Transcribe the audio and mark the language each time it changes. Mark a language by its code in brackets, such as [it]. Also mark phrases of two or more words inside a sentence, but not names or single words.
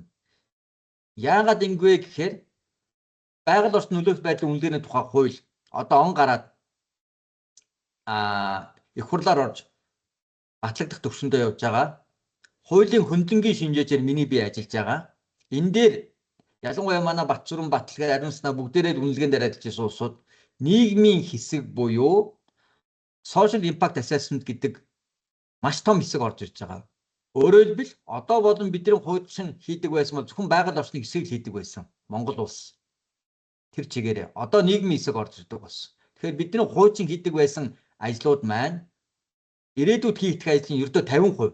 [mn] Яагаад ингэвэ гэхээр байгаль орчны нөлөөлөх байдлын үнэлгээний тухай хууль одоо он гараад их хурлаар орж батлагдах төвшөндөө явж байгаа. Хуулийн хөндлөнгийн шинжээчээр миний бие ажиллаж байгаа. Энэ дээр ялангуяа манай Батцүрэн, Баталгаа, Ариун санаа бүгдээрээ үнэлгээнд дээр ажиллаж улсууд нийгмийн хэсэг буюу [en] social impact assessment [mn] гэдэг маш том хэсэг орж ирж байгаа. Өөрөөр хэлбэл одоо болон бидний хуучин хийдэг байсан бол зөвхөн байгаль орчны хэсгийг хийдэг байсан Монгол улс. Тэр чигээрээ одоо нийгмийн хэсэг орж ирдэг болсон. Тэгэхээр бидний хуучин хийдэг байсан ажлууд маань ирээдүйд хийх ажлын ердөө 50%.